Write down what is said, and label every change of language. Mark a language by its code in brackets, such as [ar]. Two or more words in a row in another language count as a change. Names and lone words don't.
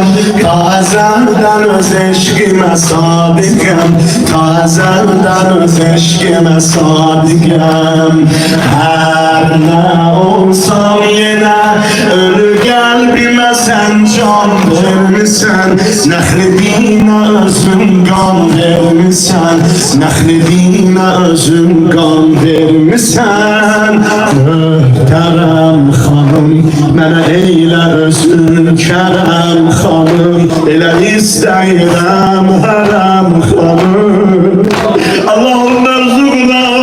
[tr] Ta ezelden öz eşkime sadıkım Ta ezelden öz eşkime sadıkım Her ne olsam yine ölü kalbime sen can vermişsen Nehredine özüm kan vermişsen Nehredine özüm kan vermişsen [az] Möhterem hanım Mənə eylə özün kərəm xanım Elə istəyirəm hərəm xanım Allah'ın mərzuquna